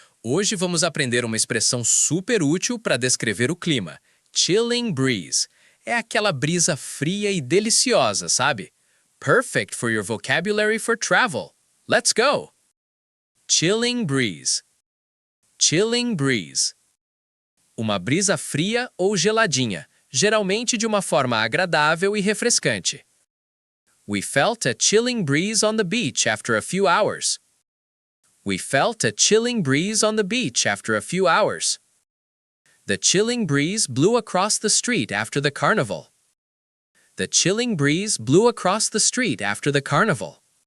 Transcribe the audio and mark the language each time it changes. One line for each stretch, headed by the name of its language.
Portuguese: Hoje vamos aprender uma expressão super útil para descrever o clima. Chilling breeze. É aquela brisa fria e deliciosa, sabe?
English: Perfect for your vocabulary for travel. Let's go! Chilling breeze. Chilling breeze.
Portuguese: Uma brisa fria ou geladinha, geralmente de uma forma agradável e refrescante.
English: We felt a chilling breeze on the beach after a few hours. We felt a chilling breeze on the beach after a few hours. The chilling breeze blew across the street after the carnival. The chilling breeze blew across the street after the carnival.